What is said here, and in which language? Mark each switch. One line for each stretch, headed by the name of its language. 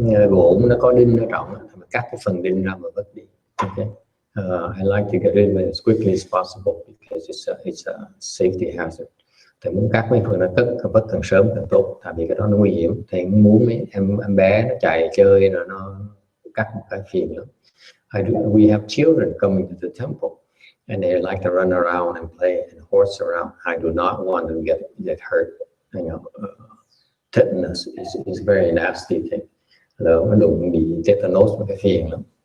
Vietnamese: Gỗ nó có đinh ở trong, cắt cái phần đinh ra mà vứt đi. Okay.
English: I like to get rid of it as quickly as possible because it's a safety hazard.
Vietnamese: Thầy muốn cắt mấy phần nó vứt càng sớm càng tốt, tại vì cái đó nó nguy hiểm. Thầy muốn mấy em bé nó chạy chơi rồi nó cắt một cái phiền lắm.
English: We have children coming to the temple, and they like to run around and play and horse around. I do not want them to get hurt. You know, tetanus is a very nasty thing.
Vietnamese: Nó đụng bị tetanus một cái phiền lắm.